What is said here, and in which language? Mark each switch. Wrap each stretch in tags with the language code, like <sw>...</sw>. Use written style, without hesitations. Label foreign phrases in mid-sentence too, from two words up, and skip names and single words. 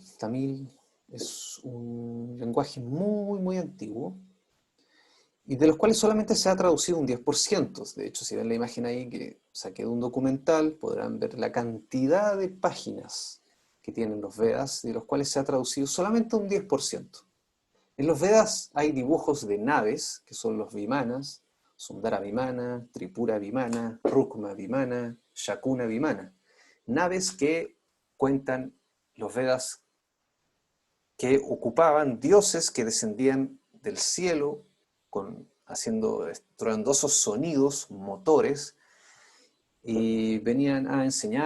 <es>Tamil es un lenguaje muy, muy antiguo, y de los cuales solamente se ha traducido un 10%. De hecho, si ven la imagen ahí que saqué de un documental, podrán ver la cantidad de páginas que tienen los Vedas, de los cuales se ha traducido solamente un 10%. En los Vedas hay dibujos de naves, que son los Vimanas, Sundara Vimana, Tripura Vimana, Rukma Vimana, Shakuna Vimana. Naves que cuentan los Vedas que ocupaban dioses que descendían del cielo haciendo estruendosos sonidos, motores, y venían a enseñar.</es>